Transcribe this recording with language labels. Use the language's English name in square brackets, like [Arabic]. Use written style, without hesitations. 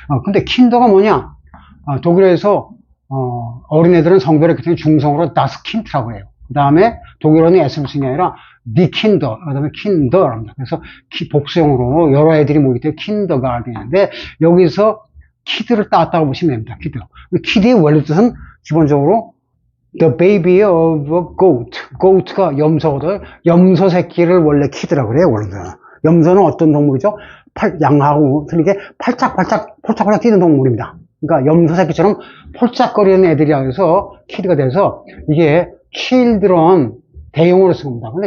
[Korean] 근데 킨더가 뭐냐? 독일어에서 어린애들은 성별을 그때 중성으로 das Kind라고 해요. 그 다음에 독일어는 S를 쓰는 게 아니라 die Kinder, 그 다음에 Kinder랍니다. 그래서 복수형으로 여러 애들이 모일 때 Kindergarten인데 여기서 키드를 따왔다고 보시면 됩니다. 키드. 키드의 원래 뜻은 기본적으로 [English] the baby of a goat. [Korean] goat가 염소거든. 염소 새끼를 원래 키드라고 그래요. 원래. 염소는 어떤 동물이죠? 양하고 틀리게 폴짝폴짝 뛰는 동물입니다. 그러니까 염소 새끼처럼 폴짝거리는 애들이라 해서 키드가 돼서 이게 children 대용어로 쓰는 겁니다.